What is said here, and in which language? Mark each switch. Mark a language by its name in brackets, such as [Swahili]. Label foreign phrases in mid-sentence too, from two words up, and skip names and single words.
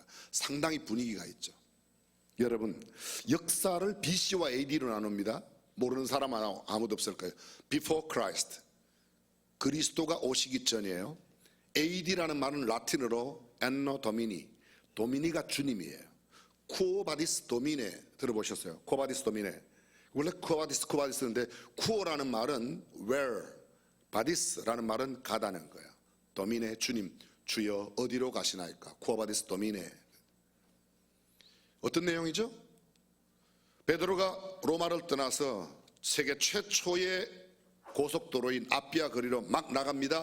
[Korean] 상당히 분위기가 있죠. 여러분 역사를 BC와 AD로 나눕니다. 모르는 사람 아무도 없을 거예요. [English] Before Christ [Korean] 그리스도가 오시기 전이에요. AD라는 말은 라틴어로 [Latin] Anno Domini [Korean] 도미니가 주님이에요. [Latin] Quo Vadis Domine [Korean] 들어보셨어요? [Latin] Quo Vadis Domine [Korean] 원래 [Latin] Quo Vadis [Korean] 인데 Quo라는 말은 where Vadis라는 말은 가다는 거예요. Domine 주님 주여 어디로 가시나이까? [Latin] Quo Vadis Domine [Korean] 어떤 내용이죠? 베드로가 로마를 떠나서 세계 최초의 고속도로인 아피아 거리로 막 나갑니다.